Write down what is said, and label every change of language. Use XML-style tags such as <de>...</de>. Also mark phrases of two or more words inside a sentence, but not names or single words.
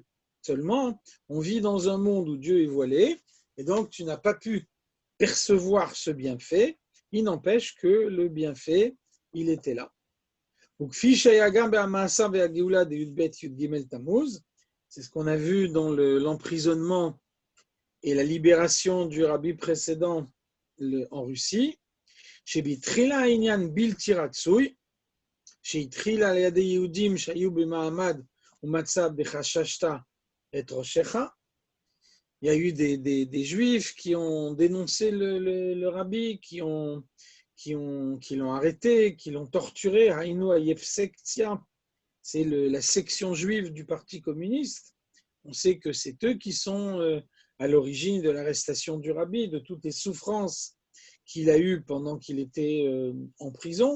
<fr>Seulement, on vit dans un monde où Dieu est voilé, et donc tu n'as pas pu percevoir ce bienfait. Il n'empêche que le bienfait, il était là. C'est ce qu'on a vu dans l'emprisonnement et la libération du rabbi précédent en Russie.</fr> <he>שבתחילה העניין בלתי רצוי, שהתחיל על ידי יהודים שהיו במעמד ומצב בחששת את ראשך.</he> <fr>Il y a eu des juifs qui ont dénoncé le rabbi, qui l'ont arrêté, qui l'ont torturé.</fr> <he>היינו היבסקציה,</he> <fr>c'est la section juive du Parti communiste. On sait que c'est eux qui sont à l'origine de l'arrestation du rabbi, de toutes les souffrances qu'il a eu pendant qu'il était en prison.</fr>